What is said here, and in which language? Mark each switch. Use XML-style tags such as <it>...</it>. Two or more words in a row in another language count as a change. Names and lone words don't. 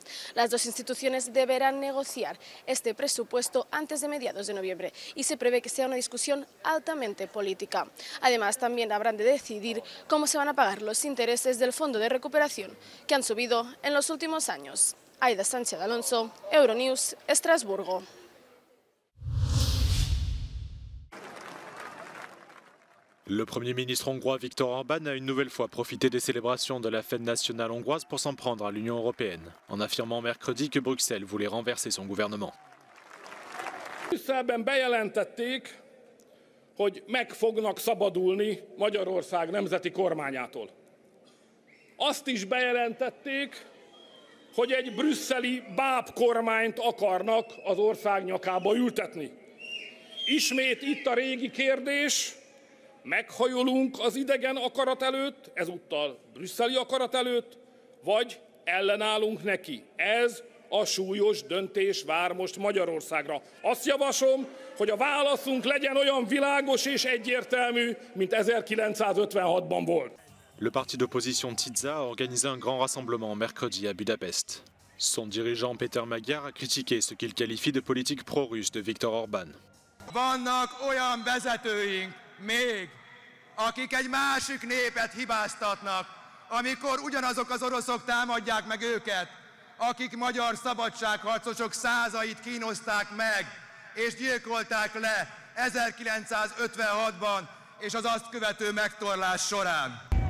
<es>Las dos instituciones deberán negociar este presupuesto antes de mediados de noviembre y se prevé que sea una discusión altamente política. Además, también habrán de decidir cómo se van a pagar los intereses del Fondo de Recuperación, que han subido en los últimos años. Aida Sánchez Alonso, Euronews, Estrasburgo.</es> <fr>Le Premier ministre hongrois Viktor Orbán a une nouvelle fois profité des célébrations de la fête nationale hongroise pour s'en prendre à l'Union européenne, en affirmant mercredi que Bruxelles voulait renverser son gouvernement.</fr> <hu>Brüsszelben bejelentették, hogy meg fognak szabadulni Magyarország nemzeti kormányától. Azt is bejelentették, hogy egy brüsszeli bábkormányt akarnak az ország nyakába ültetni. Ismét itt a régi kérdés, meghajolunk az idegen akarat előtt, ezúttal brüsszeli akarat előtt, vagy ellenállunk neki. Ez a súlyos döntés vár most Magyarországra. Azt javaslom, hogy a válaszunk legyen olyan világos és egyértelmű, mint 1956-ban volt.</hu> <fr>Le parti d'opposition TIZA a organisé un grand rassemblement mercredi à Budapest. Son dirigeant Péter Magyar a critiqué ce qu'il qualifie de politique pro-russe de Viktor Orbán.</fr> <hu>Vannak olyan vezetőink még, akik egy másik népet hibáztatnak, amikor ugyanazok az oroszok támadják meg őket, akik magyar szabadságharcosok százait kínozták meg, és gyilkolták le 1956-ban és az azt követő megtorlás során.</hu>